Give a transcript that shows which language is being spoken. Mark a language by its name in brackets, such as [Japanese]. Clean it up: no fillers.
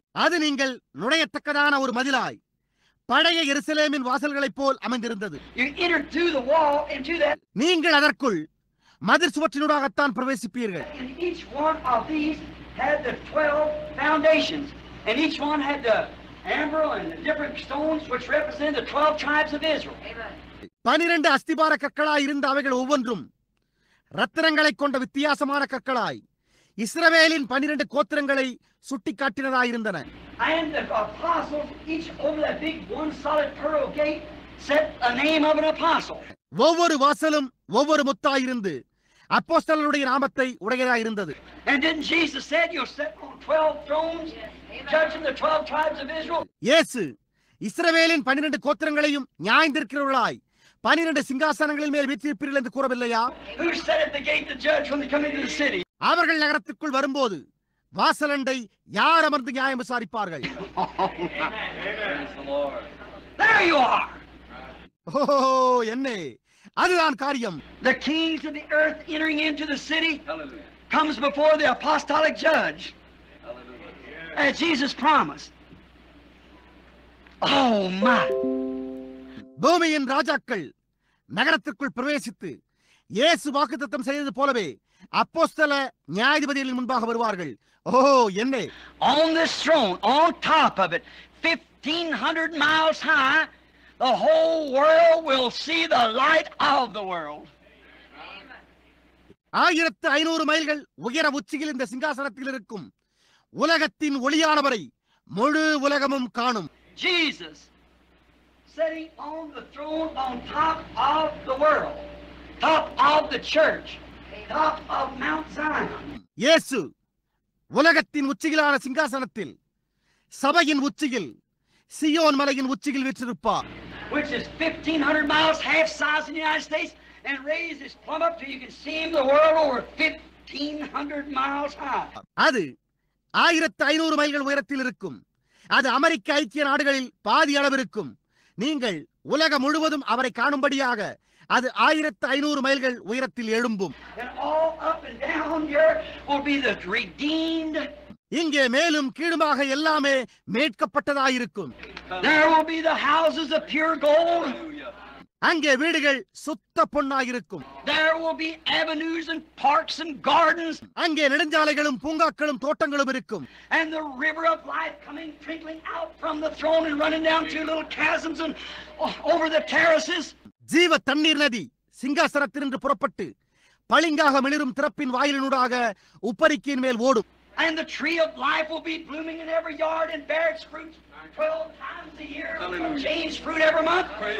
[Tamil] அது நீங்கள் நுழையத்தக்கதான ஒரு மதிலாய் பழைய எருசலேமின் வாசல்களைப் போல் அமைந்திருந்தது. [English] You enter through the wall into that. [Tamil] நீங்கள் அதற்குள் மதில் சுவற்றினூடாகத்தான் பிரவேசிப்பீர்கள். [English] And each one of these had the 12 foundations, and each one had the amber and the different stones which represent the 12 tribes of Israel. [Tamil] 12 அஸ்திபார கற்களாய் இருந்த அவைகள் ஒவ்வொன்றும் ரத்தினங்களை கொண்ட வித்தியாசமான கற்களாய் இஸ்ரவேலின் 12 கோத்திரங்களை சுட்டிக்காட்டினதாயிருந்தன. [English] And the apostles, each over that big one solid pearl gate, set a name of an apostle. [Tamil] ஒவ்வொரு வாசலும் ஒவ்வொரு முத்தாயிருந்து அப்போஸ்தலருடைய நாமத்தை உடையதாயிருந்தது. [English] And didn't Jesus said you'll sit on 12 thrones, judging the 12 tribes of Israel? [Tamil] இயேசு இஸ்ரவேலின் 12 கோத்திரங்களையும் நியாயந்தீர்க்கிறவர்களாய் 12 சிங்காசனங்களின் மேல் வீற்றிருப்பீர்கள் என்று கூறவில்லையா? [English] Who sat at the gate to judge when they come into the city? [Tamil] அவர்கள் நகரத்திற்குள் வரும்போது வாசலண்டை யார் அமர்ந்து நியாயம் விசாரிப்பார்கள்? [English] There you are. [Tamil] ஓ என்னே, அதுதான் காரியம். [English] The kings of the earth entering into the city comes before the apostolic judge, as Jesus promised. Oh my! [Tamil] பூமியின் ராஜாக்கள் நகரத்திற்குள் பிரவேசித்து இயேசு வாக்குத்தத்தம் செய்தது போலவே அப்போஸ்தல நியாயாதிபதிகளின் முன்பாக வருவார்கள். ஓ என்னே! [English] On this throne, on top of it, 1500 miles high, the whole world will see the light of the world. [Tamil] 1500 மைல்கள் உயர உச்சியில் இந்த சிங்காசனத்தில் இருக்கும் உலகத்தின் ஒளியானவரை முழு உலகமும் காணும். [English] Jesus sitting on the throne on top of the world, top of the church, top of Mount Zion. [Tamil] இயேசு உலகத்தின் உச்சியிலான சிங்காசனத்தில் சபையின் உச்சியில் சியோன் மலையின் உச்சியில் வீற்றிருப்பார். [English] Which is 1500 miles half size in the United States and raise this plumb up till you can see the world over 1500 miles high. [Tamil] அது 1500 மைல்கள் உயரத்தில் இருக்கும். அது அமெரிக்க ஐக்கிய நாடுகளில் பாதி அளவு இருக்கும். நீங்கள் உலகம் முழுவதும் அவரை காணும்படியாக அது 1500 மைல்கள் உயரத்தில் எழும்பும். [English] And all up and down here will be the redeemed. [Tamil] இங்கே மேலும் கீழுமாக எல்லாமே மீட்கப்பட்டதாயிருக்கும். [English] There will be the houses of pure gold. [Tamil] அங்கே வீடுகள் சுத்த பொன்னாயிருக்கும். [English] There will be avenues and parks and gardens. [Tamil] அங்கே நெடுஞ்சாலைகளும் பூங்காக்களும் தோட்டங்களும் இருக்கும். [English] And the river of life coming trickling out from the throne and running down through little chasms and over the terraces. [Tamil] ஜீவ தண்ணீர் நதி சிங்காசனத்தினின்று புறப்பட்டு பளிங்காக மிளிரும் திறப்பின் வாயிலினூடாக உப்பரிக்கையின் மேல் ஓடும். [English] And the tree of life will be blooming in every yard and bear its fruit 12 times a year. Change fruit every month.